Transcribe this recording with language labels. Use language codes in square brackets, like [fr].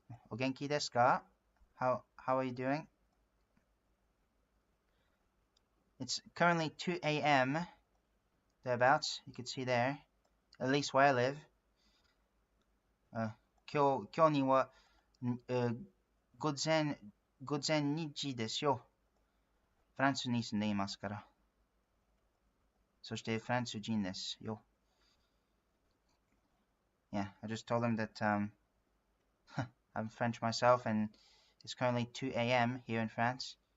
[ja] お元気ですか? [en] How are you doing? It's currently 2 a.m. thereabouts. You can see there, at least where I live. [ja] 今日には、午前2時ですよ。フランスに住んでいますから。そしてフランス人ですよ。 [en] Yeah, I just told them that I'm French myself and it's currently 2 a.m. here in France.